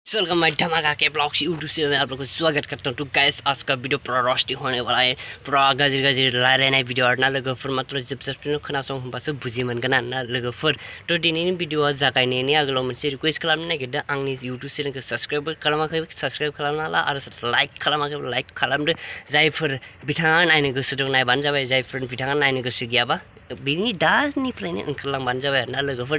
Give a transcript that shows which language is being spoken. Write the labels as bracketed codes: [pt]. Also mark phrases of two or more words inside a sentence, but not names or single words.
[en] welcome my [hi] धमाका के ब्लॉग्स यूट्यूब से मैं आप लोगों को स्वागत करता हूँ। तो गाइस आज का वीडियो पूरा रोस्टिंग होने वाला है, [brx] पूरा गाज्रि गाज्रि रायलायनाय वीडियो आरोना लोगोफोर मात्र जोबजासिम खोनासं होनबासो बुजि मोनगोन आरोना लोगोफोर। तो दिनैनि भिडियोआ जागायनायनि आगोलाव मोनसे रिक्वेस्ट खालामनो नागिरदों, आंनि यूट्यूब चेनेलखौ साबस्क्राइब खालामाखै साबस्क्राइब खालामना ला आरो लाइक खालामाखै लाइक खालामदो। जायफोर बिथाङा नायनो गोसो दं नायबानो जाबाय, जायफोर बिथाङा नायनो गोसो गैयाबा बिनि दानिफ्रायनो ओंखारलांबानो जाबाय आरोना लोगोफोर।